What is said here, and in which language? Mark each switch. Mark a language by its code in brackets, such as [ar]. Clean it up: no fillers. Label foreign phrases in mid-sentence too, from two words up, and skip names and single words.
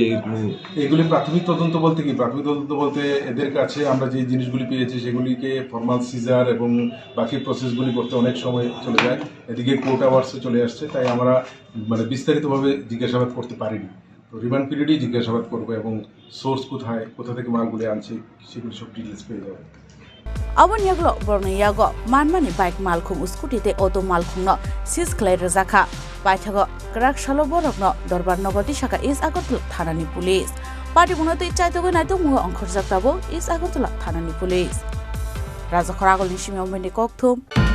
[bn] এগুলি প্রাথমিক তদন্ত বলতে কি প্রাথমিক তদন্ত বলতে এদের কাছে আমরা যে জিনিসগুলি পেয়েছি সেগুলিকে [en] formal seizure [bn] এবং বাকি প্রসেসগুলি করতে অনেক সময় চলে যায় এদিকে [en] court hours [bn] চলে আসছে তাই আমরা মানে বিস্তারিতভাবে জিজ্ঞাসাবাদ করতে পারিনি তো [en] remand period [bn] জিজ্ঞাসাবাদ করবো এবং সোর্স কোথা থেকে মালগুলি আনছে সেগুলি সব ডিটেলস পেয়ে যাবে [trp] Abon yaglo borno yago manmani bike malkhum scooty te auto malkhum no sis khlair zakha paithago krak shalo borokno dorbar nogoti shaka Agortala thanani [en] police party [trp] bunote chaitogo naito mungo Khorang tabo Agortala thanani police Raja Khorang ni shimi Koktwma